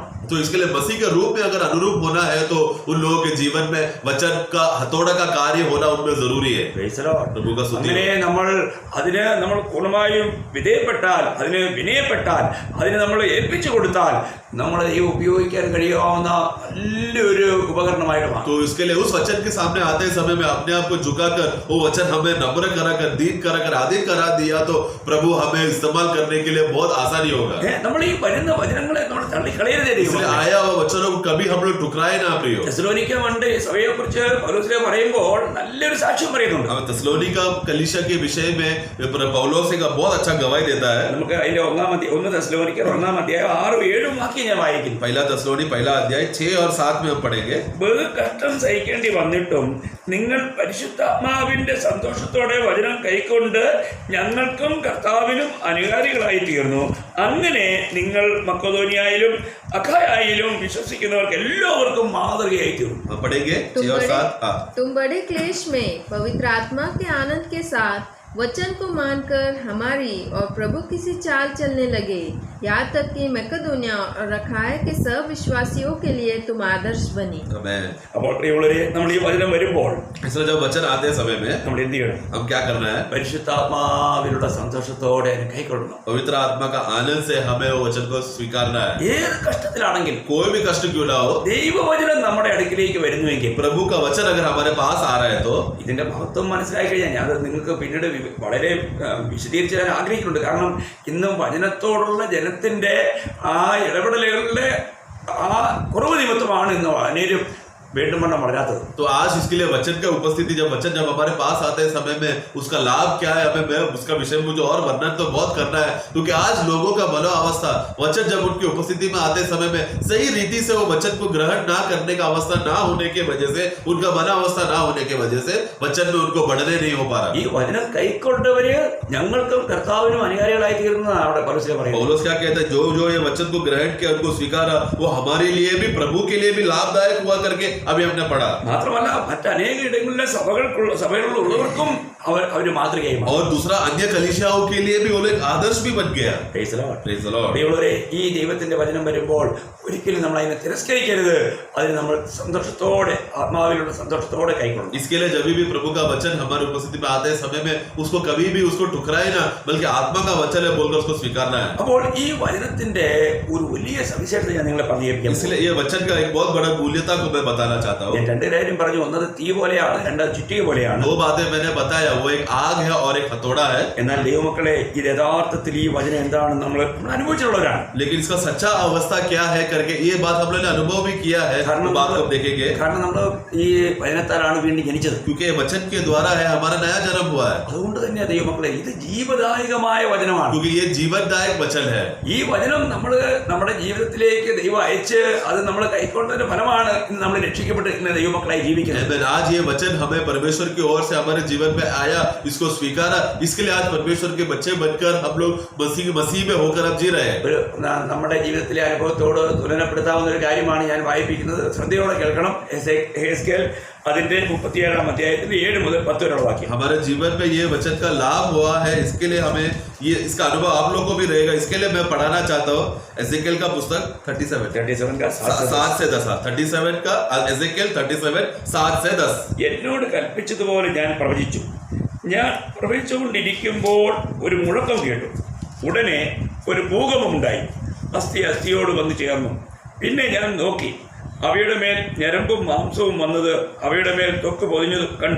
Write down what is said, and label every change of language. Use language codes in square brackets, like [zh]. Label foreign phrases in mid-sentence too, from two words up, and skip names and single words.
[hi] तो इसके लिए मसीह के रूप में अगर अनुरूप होना है तो उन लोगों के जीवन में वचन का हथौड़ा का कार्य होना उनमें जरूरी है. प्रभु का स्तुति. [ml] അങ്ങനെ അതിന് നമ്മൾ പൂർണ്ണമായും വിധേയപ്പെട്ടാൽ, അതിന് വിനയപ്പെട്ടാൽ, അതിന് നമ്മൾ ഏൽപ്പിച്ചു കൊടുത്താൽ നമ്മളെ ദൈവം ഉപയോഗിക്കാൻ കഴിയാവുന്ന നല്ലൊരു ഉപകരണമായിട്ട് മാറും. [hi] तो इसके लिए उस वचन के सामने आते समय में अपने आप को झुकाकर वो वचन हमें नम्र कराकर दीन कराकर आदि करा दिया तो प्रभु हमें इस्तेमाल करने के लिए बहुत आसानी होगा. [ml] നമ്മൾ ഈ വരുന്ന വചനങ്ങളെ നമ്മൾ തള്ളിക്കളയരുതേ. [hi] आया हुआ वचनों को कभी हम लोग ठुकराए ना प्रियो. [ml] തെസ്സലോനിക്ക സഭയെ കുറിച്ച് പൗലോസ് പറയുമ്പോൾ നല്ലൊരു സാക്ഷ്യം പറയുന്നുണ്ട്. [hi] തെസ്സലോനിക്ക कलीसिया के विषय में पौलोस का बहुत अच्छा गवाही देता है. [ml] നമുക്ക് അതിന്റെ 1 തെസ്സലോനിക്ക 1 അധ്യായം 6-7 വാക്യം ഞാൻ വായിക്കുന്നു. [hi] पहला തെസ്സലോനി 1 अध्याय 6 और 7 में हम पढ़ेंगे. [ml] ബഹു കഷ്ടം സഹിക്കേണ്ടി വന്നിട്ടും നിങ്ങൾ പരിശുദ്ധാത്മാവിന്റെ സന്തോഷത്തോടെ വചനം കൈക്കൊണ്ട് ഞങ്ങൾക്കും കർത്താവിനും അനുകാരികളായി തീർന്നു. അങ്ങനെ നിങ്ങൾ മക്കെദോനിയയിലും അഖായയിലും വിശ്വസിക്കുന്നവർക്ക് എല്ലാവർക്കും മാതൃകയായി തീർന്നു. [hi] पढ़ेंगे 6 और 7. तुम बड़े क्लेश में पवित्र आत्मा के आनंद के साथ वचन को मानकर हमारी और प्रभु की सी चाल चलने लगे, यहाँ तक कि मकेदोनिया और अखाया के सब विश्वासियों के लिए तुम आदर्श बनी. [ml] അപ്പോൾ പ്രിയമുള്ളവരെ, നമ്മൾ ഈ വചനം വരുമ്പോൾ [hi] इसलिए जब वचन आते समय में [ml] നമ്മൾ എന്ത് ചെയ്യണം? [hi] हम क्या करना है? [ml] പരിശുദ്ധാത്മാവിലുള്ള സന്തോഷത്തോടെ കൈക്കൊള്ളണം. [hi] पवित्र आत्मा का आनंद से हमें वो वचन को स्वीकारना है. [ml] ഏത് കഷ്ടത്തിലാണെങ്കിൽ [hi] कोई भी कष्ट क्यों ना हो, [ml] ദൈവവചനം നമ്മുടെ അടുക്കിലേക്ക് വരുന്നുവെങ്കിൽ, [hi] प्रभु का वचन अगर हमारे पास आ रहा है तो [ml] ഇതിന്റെ മഹത്വം മനസ്സിലാക്കി കഴിഞ്ഞാൽ ഞാൻ നിങ്ങൾക്ക് പിന്നീട് വളരെ വിശദീകരിച്ച് തരാൻ ആഗ്രഹിക്കുന്നുണ്ട്. കാരണം ഇന്നും വചനത്തോടുള്ള ജനത്തിന്റെ ആ ഇടപെടലുകളുടെ ആ കുറവ് നിമിത്തമാണ് ഇന്ന് അനേകം വീണ്ടും വണ്ണം വളരാത്തത്. [hi] तो आज इसके लिए वचन का उपस्थिति जब हमारे पास आते समय में उसका लाभ क्या है, हमें उसका विषय मुझे और वर्णन तो बहुत करना है. क्योंकि आज लोगों का मनो अवस्था वचन जब उनकी उपस्थिति में आते समय में सही रीति से वो वचन को ग्रहण ना करने का अवस्था ना होने की वजह से, उनका मना अवस्था ना होने की वजह से वचन में उनको बढ़ने नहीं हो पा रहा. [ml] ഈ വചനം കൈക്കൊണ്ടവര് ഞങ്ങൾക്കും കർത്താവിനും അനുകാരികളായി തീർന്നതാണ് അവിടെ പൗലോസ് പറയുന്നത്. [hi] पौलुस क्या कहता है? जो ये वचन को ग्रहण किया, उनको स्वीकारा, वो हमारे लिए भी प्रभु के लिए भी लाभदायक हुआ करके अभी हमने पढ़ा. [ml] മാത്രമല്ല മറ്റനേക ഇടങ്ങളിലെ സഭകളിലുള്ളവർക്കും അവര് മാതൃകയായി. [hi] और दूसरा अन्य कलीसियाओं के लिए भी वो एक आदर्श भी बन गया. [en] Praise the Lord. [ml] ഈ ദൈവത്തിന്റെ വചനം വരുമ്പോൾ ഒരിക്കലും നമ്മൾ അതിനെ തിരസ്കരിക്കരുത്. അതിന് നമ്മൾ സന്തോഷത്തോടെ, ആത്മാവിലുള്ള സന്തോഷത്തോടെ കൈക്കൊള്ളണം. [hi] इसके लिए जब भी प्रभु का वचन हमारी उपस्थिति में आते समय में उसको कभी भी उसको ठुकराए ना, बल्कि आत्मा का वचन है बोलकर उसको स्वीकारना है. [ml] അപ്പോൾ ഈ വചനത്തിന്റെ ഒരു വലിയ സവിശേഷത ഞാൻ നിങ്ങളെ പറഞ്ഞിരിക്കാം. [hi] इसलिए ये वचन का एक बहुत बड़ा मूल्यता को मैं बताना चाहता हूँ. [ml] ഞാൻ രണ്ട് കാര്യം പറഞ്ഞു. ഒന്നത് തീ പോലെയാണ്, രണ്ട് ചുറ്റിക പോലെയാണ്. [hi] दो बातें मैंने बताया. वो एक आग है और एक हथौड़ा है। [ml] എന്നാൽ ദൈവമക്കളെ ഇത് യഥാർത്ഥത്തിൽ ഈ വചനം എന്താണെന്ന് നമ്മൾ അനുഭവിച്ചിട്ടുള്ളവരാണ്. [hi] लेकिन इसका सच्चा अवस्था क्या है करके ये बात हम लोगों ने अनुभव भी किया है, वो बात हम देखेंगे। [ml] കാരണം നമ്മൾ ഈ വചനത്താലാണ് വീണ്ടും ജനിച്ചത്. [hi] क्योंकि वचन के द्वारा है हमारा नया जन्म हुआ है, [ml] അതുകൊണ്ട് തന്നെ ദൈവമക്കളെ ഇത് ജീവദായകമായ വചനമാണ്. [hi] क्योंकि ये जीवनदायक वचन है। [ml] ഈ വചനം നമ്മൾ നമ്മുടെ ജീവിതത്തിലേക്ക് ദൈവം അയച്ച് അത് നമ്മൾ കൈക്കൊണ്ടതിന്റെ ഫലമാണ് ഇന്ന് നമ്മൾ രക്ഷിക്കപ്പെട്ട് ഇന്ന് ദൈവമക്കളായി ജീവിക്കുന്നത്. [hi] Amen। आज ये वचन हमें परमेश्वर की ओर से हमारे जीवन में आया, इसको स्वीकारा, इसके लिए आज परमेश्वर के बच्चे बनकर हम लोग मसीह में होकर अब जी रहे हैं। [ml] ഒരു നമ്മുടെ ജീവിതത്തിലെ അനുഭവത്തോട് തുലനപ്പെടുത്താവുന്ന ഒരു കാര്യമാണ് ഞാൻ വായിപ്പിക്കുന്നത്. ശ്രദ്ധയോടെ കേൾക്കണം. എഹെസ്കേൽ അതിന്റെ 37-ാം അധ്യായത്തിൽ 7 മുതൽ 10 വരെയുള്ള വാക്യം. [hi] हमारे जीवन में ये वचन का लाभ हुआ है, इसके लिए हमें ये इसका अनुभव आप लोगों को भी रहेगा। इसके लिए मैं पढ़ाना चाहता हूँ एजेकिएल का पुस्तक 37 का 7 से 10। 37 का एजेकिएल 37 7 से 10। [ml] എന്നോട് കൽപ്പിച്ചതുപോലെ ഞാൻ പ്രവചിച്ചു. ഞാൻ പ്രവചിച്ചുകൊണ്ടിരിക്കുമ്പോൾ ഒരു മുഴക്കം കേട്ടു. ഉടനെ ഒരു ഭൂകമ്പമുണ്ടായി. അസ്ഥി അസ്ഥിയോട് വന്നു ചേർന്നു. പിന്നെ ഞാൻ നോക്കി, അവയുടെ മേൽ ഞരമ്പും മാംസവും വന്നത് അവയുടെ മേൽ ത്വക്ക് പൊതിഞ്ഞത് കണ്ടു.